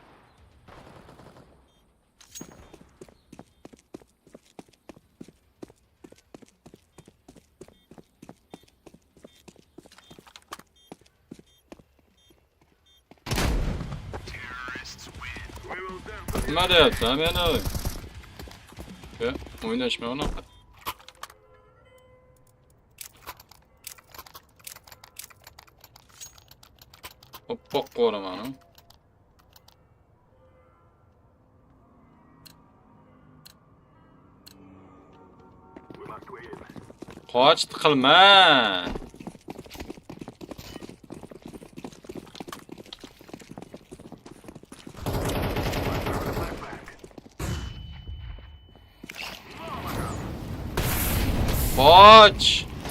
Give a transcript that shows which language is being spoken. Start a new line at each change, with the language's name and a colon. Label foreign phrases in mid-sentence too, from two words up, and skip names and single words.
English: Terrorists win. We will definitely.
Uzbek: Nima deyapsan meni? O'ynashma unaqa. Oppoq qo'raman.
English: We must win.
Uzbek: Qoch tiqilma. Qoch.